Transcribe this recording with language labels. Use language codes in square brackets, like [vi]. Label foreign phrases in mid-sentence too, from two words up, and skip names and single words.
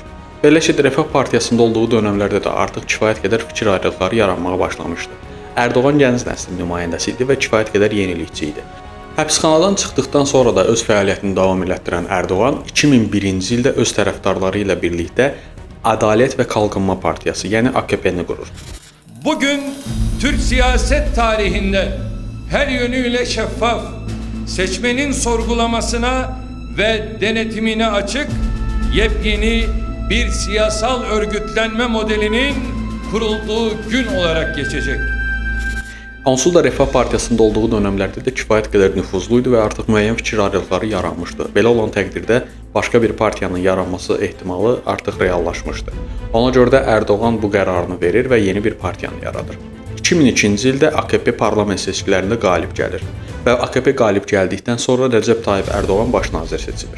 [az] Belə ki, Refah Partiyasında olduğu dövrlərdə də artıq kifayət qədər fikir ayrılıqları yaranmağa başlamışdı. Erdoğan gənc nəslin nümayəndəsi idi və kifayət qədər yenilikçi idi. Həbsxanadan çıxdıqdan sonra da öz fəaliyyətini davam etdirən Erdoğan 2001-ci ildə öz tərəfdarları ilə birlikdə Ədalət və Qalqınma Partiyası, yəni AKP-ni qurur. [tr] Bugün Türk siyaset tarihinde her yönüyle şeffaf, seçmenin sorgulamasına ve denetimine açık, yepyeni bir siyasal örgütlenme modelinin kurulduğu gün olarak geçecek. [az] Onsuz da Refah Partiyasında olduğu dövrlərdə də kifayət qədər nüfuzluydu və artıq müəyyən fikir ayrılıqları yaranmışdı. Belə olan təqdirdə başqa bir partiyanın yaranması ehtimalı artıq reallaşmışdı. Ona görə də Erdoğan bu qərarını verir və yeni bir partiyanı yaradır. 2002-ci ildə AKP parlament seçkilərində qalib gəlir və AKP qalib gəldikdən sonra Rəcəb Tayyip Erdoğan baş nazir seçilir.